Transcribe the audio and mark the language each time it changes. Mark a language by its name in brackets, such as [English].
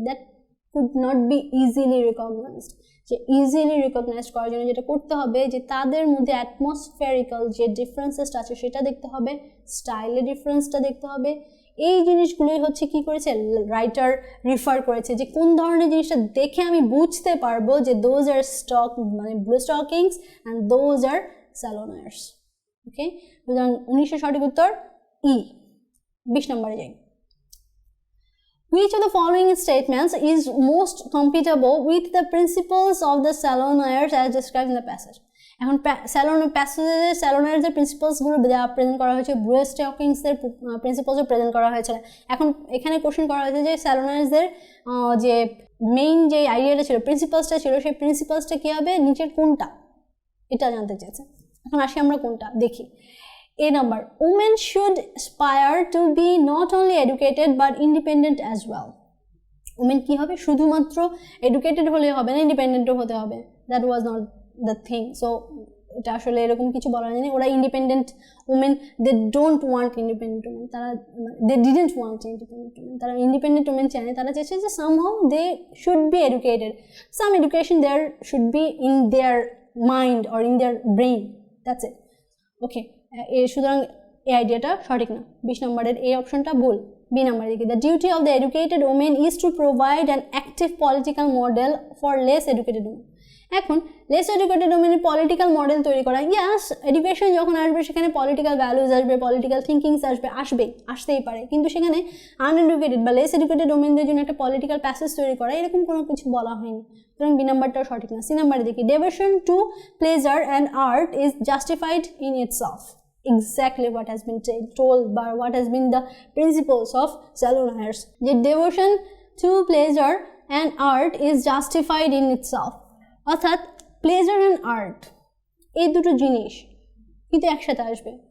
[English] That could not be easily recognised. [Bangla] যে easily recognise করার জন্য যেটা করতে হবে যে তাদের মধ্যে অ্যাটমসফিয়ারিক্যাল যে ডিফারেন্সেসটা আছে সেটা দেখতে হবে, স্টাইলের ডিফারেন্সটা দেখতে হবে। এই জিনিসগুলোই হচ্ছে কি করেছে রাইটার রিফার করেছে যে কোন ধরনের জিনিসটা দেখে আমি বুঝতে পারবো যে দোজ আর স্টক মানে blue stockings and those are স্যালোনার্স। ওকে, সুতরাং 19 সঠিক উত্তর ই। 20 নম্বরে যাই, [English] which of the following statements is most compatible with the principles of the Saloniers as described in the passage? [Bangla] এখন স্যালোনার্সদের প্রিন্সিপালসগুলো প্রেজেন্ট করা হয়েছে, ব্লু স্টকিংসদের প্রিন্সিপালসও প্রেজেন্ট করা হয়েছিল। এখন এখানে কোশ্চেন করা হয়েছে যে স্যালোনার্সদের যে মেইন যে আইডিয়াটা ছিল, প্রিন্সিপালসটা ছিল, সেই প্রিন্সিপালসটা কী হবে, নিচের কোনটা, এটা জানতে চেয়েছে। এখন আসি আমরা কোনটা দেখি। [English] A number, women should aspire to be not only educated but independent as well. [Bangla] Women কি হবে, শুধুমাত্র এডুকেটেড হলে হবে না, ইন্ডিপেন্ডেন্টও হতে হবে। [English] That was not the thing. So [Bangla] এটা আসলে এরকম কিছু বলা হয়নি। [English] ওরা independent women, they don't want independent women, তারা they didn't want independent women, [Bangla] তারা ইন্ডিপেন্ডেন্ট উমেন চায় না, তারা চেয়েছে যে [English] Somehow they should be educated, some education there should be in their mind or in their brain, that's it. [Bangla] ওকে, সুতরাং এই আইডিয়াটা সঠিক না, 20 নম্বরের এই অপশনটা ভুল। বি নাম্বার দেখি, [English] The duty of the educated women is to provide an active political model for less educated women. [Bangla] এখন লেস এডুকেটেড ওমেনের পলিটিক্যাল মডেল তৈরি করা, ইয়াস এডুকেশন যখন আসবে সেখানে পলিটিক্যাল ভ্যালুজ আসবে, পলিটিক্যাল থিঙ্কিংস আসতেই পারে, কিন্তু সেখানে আনএডুকেটেড বা লেস এডুকেটেড ওমেনদের জন্য একটা পলিটিক্যাল প্যাসেজ তৈরি করা এরকম কোনো কিছু বলা হয়নি, সুতরাং বি নাম্বারটাও সঠিক না। সি নাম্বারে দেখি, [English] Devotion to pleasure and art is justified in itself. Exactly what has been told by what has been the principles of Saloniers. The devotion to pleasure and art is justified in itself. [Bangla] অর্থাৎ pleasure and art এই দুটো জিনিস কিন্তু একসাথে আসবে।